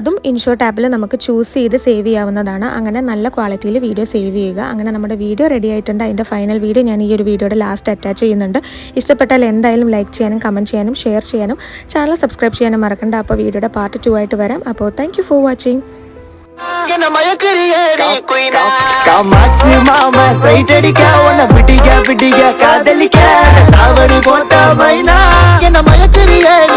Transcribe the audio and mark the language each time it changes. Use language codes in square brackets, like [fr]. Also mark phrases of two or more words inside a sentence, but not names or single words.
[ml] അതും [en] InShot app [ml] നമുക്ക് ചൂസ് ചെയ്ത് സേവ് ചെയ്യാവുന്നതാണ്. അങ്ങനെ നല്ല ക്വാളിറ്റിയിൽ വീഡിയോ സേവ് ചെയ്യുക. അങ്ങനെ നമ്മുടെ വീഡിയോ റെഡി ആയിട്ടുണ്ട്. അതിൻ്റെ ഫൈനൽ വീഡിയോ ഞാൻ ഈ ഒരു വീഡിയോയുടെ ലാസ്റ്റ് അറ്റാച്ച് ചെയ്യുന്നുണ്ട്. ഇഷ്ടപ്പെട്ടാൽ എന്തായാലും ലൈക്ക് ചെയ്യാനും കമൻറ്റ് ചെയ്യാനും ഷെയർ ചെയ്യാനും ചാനൽ സബ്സ്ക്രൈബ് ചെയ്യാനും മറക്കണ്ട. അപ്പോൾ വീഡിയോയുടെ പാർട്ട് 2 ആയിട്ട് വരാം. അപ്പോൾ [en] thank you for watching. [ta] காமாட்சி மாமா சைட் அடிக்க உன்னை பிடிக்க காதலிக்க தாவணி போட்ட மைனா என்ன மயக்கிறிய